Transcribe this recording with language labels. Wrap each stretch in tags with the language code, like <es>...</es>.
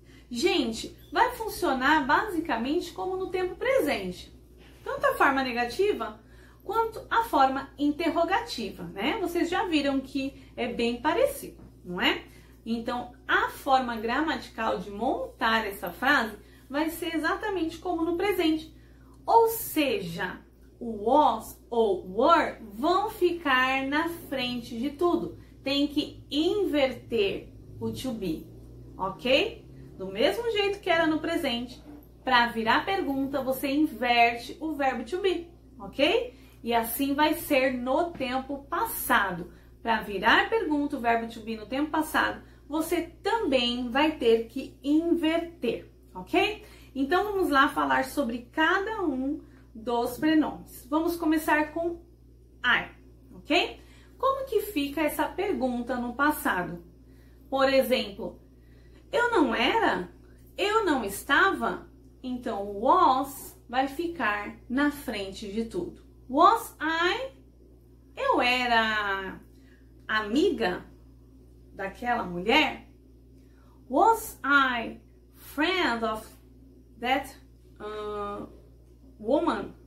<pt>Gente, vai funcionar basicamente como no tempo presente. Tanto a forma negativa quanto a forma interrogativa, né? Vocês já viram que é bem parecido, não é? Então, a forma gramatical de montar essa frase vai ser exatamente como no presente. Ou seja, o was ou were vão ficar na frente de tudo. Tem que inverter o to be, ok? Do mesmo jeito que era no presente, para virar pergunta, você inverte o verbo to be, ok? E assim vai ser no tempo passado. Para virar pergunta, o verbo to be no tempo passado, você também vai ter que inverter, ok? Então, vamos lá falar sobre cada um dos pronomes. Vamos começar com I, ok? Como que fica essa pergunta no passado? Por exemplo, eu não era? Eu não estava? Então, o was vai ficar na frente de tudo.</pt> <en>Was I?</en> <pt>Eu era amiga daquela mulher?</pt> <en>Was I friend of that woman?</en>